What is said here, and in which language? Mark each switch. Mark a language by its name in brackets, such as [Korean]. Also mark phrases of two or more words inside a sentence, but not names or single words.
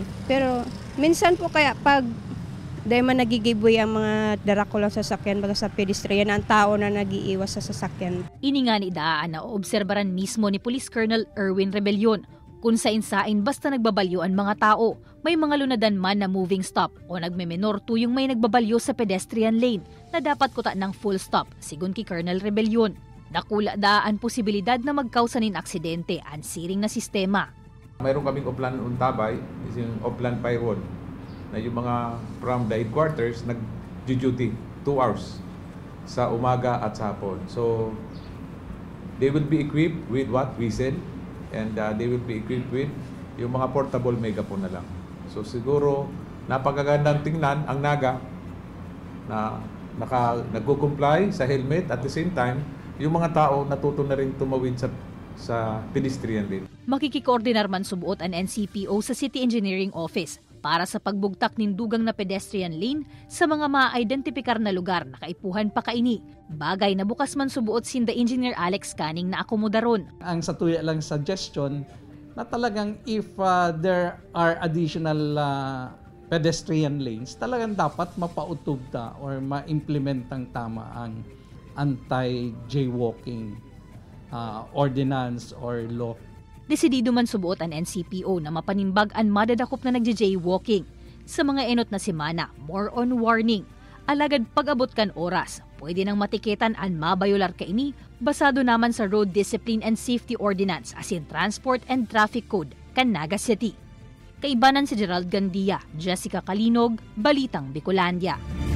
[Bikol] Pero minsan po kaya pag dahil man nagigiboy ang mga darakulang sasakyan baga sa pedestrian, ang tao na nagiiwas sa sasakyan. Ini nga ni daan na oobserbaran mismo ni Police Colonel Erwin Rebellion. Kung sain-sain basta nagbabalyo ang mga tao, may mga lunadan man na [English] moving stop [Bikol] o nagmemenor tuyong may nagbabalyo sa [English] pedestrian lane [Bikol] na dapat kuta ng [English] full stop, [Bikol] sigun ki Colonel Rebellion. Nakula daan posibilidad na magkausanin aksidente ang siring na sistema. [Filipino] Mayroon kaming Oplan Untabay, yung Oplan Pyrod, na yung mga [English] from the headquarters [Filipino] nag-duty 2 hours sa umaga at sa hapon. [English] So, they will be equipped with what we said, and they will be equipped with [Filipino] yung mga portable megaphone na lang. So siguro napakagandang tingnan ang Naga na nagko-comply sa helmet [English] at the same time [Filipino] yung mga tao natuto na rin tumawid sa [English] pedestrian lane. [Bikol] Makikikoordinar man subuot ang NCPO sa City Engineering Office para sa pagbugtak ning dugang na pedestrian lane sa mga ma-identifikar na lugar na kaipuhan pa kaini. Bagay na bukas man subuot sinda Engineer Alex Canning na akomodaron. Ang sa tuya lang suggestion na talagang [English] if there are additional pedestrian lanes, [Bikol] talagang dapat mapautog ta or ma-implement ang tama ang [English] anti-jaywalking ordinance or law. [Bikol] Desidido man subuot ang NCPO na mapanimbag ang madadakop na nagja-jaywalking. Sa mga enot na semana, [English] more on warning. [Bikol] Alagad pag-abot kan oras, pwede nang matiketan ang mabayular kaini basado naman sa Road Discipline and Safety Ordinance as in Transport and Traffic Code kan Naga City. Kaibanan si Gerald Gandia, Jessica Calinog, Balitang Bicolandia.